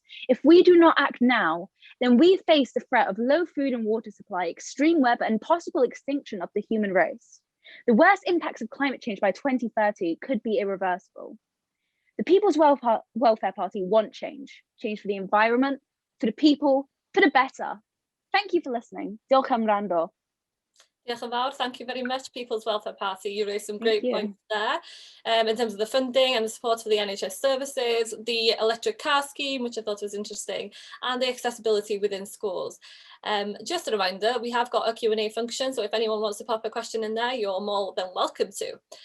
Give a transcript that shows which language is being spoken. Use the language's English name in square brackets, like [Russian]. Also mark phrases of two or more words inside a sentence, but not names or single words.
[English] If we do not act now, then we face the threat of low food and water supply, extreme weather, and possible extinction of the human race. The worst impacts of climate change by 2030 could be irreversible. The People's Welfare Party want change. Change for the environment, for the people, for the better. Thank you for listening. [Welsh] Diolch am wrando. Diolch yn fawr. [English] Thank you very much, People's Welfare Party. You raised some great points there in terms of the funding and the support for the NHS services, the electric car scheme, which I thought was interesting, and the accessibility within schools. Just a reminder, we have got a Q&A function, so if anyone wants to pop a question in there, you're more than welcome to.